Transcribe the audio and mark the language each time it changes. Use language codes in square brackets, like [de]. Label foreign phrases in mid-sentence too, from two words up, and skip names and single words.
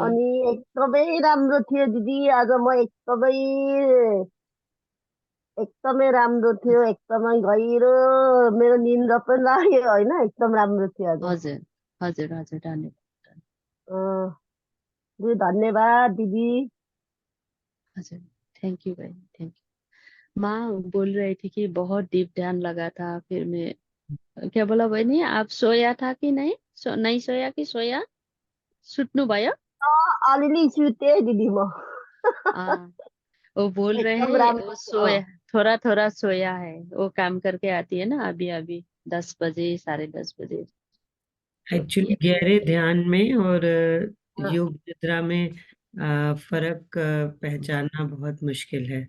[ne] अनि एकदमै राम्रो थियो दिदी। आज म एकदमै राम्रो थियो, एकदमै गहिरो मेरो निन्द्रा पनि लाग्यो होइन, एकदम राम्रो थियो आज। हजुर हजुर हजुर धन्यवाद। अँ, दिदी धन्यवाद दिदी। हजुर [en] thank you [ne] भाई, [en] thank you. [hi] माँ बोल रही थी कि बहुत डीप ध्यान लगा था, फिर मैं क्या बोला बहनी, आप सोया था कि नहीं? नहीं सोया कि सोया? [ne] सुत्नु भयो? अलिअलि सुते दिदी म। [hi] वो बोल रहे [ne] एकदम [hi] हैं वो [ne] राम्रो [hi] सोया, थोड़ा थोड़ा सोया है। वो काम करके आती है ना अभी अभी 10 बजे 10:30 बजे। एक्चुअली गहरे ध्यान में और हाँ। योग निद्रा में फर्क पहचानना बहुत मुश्किल है।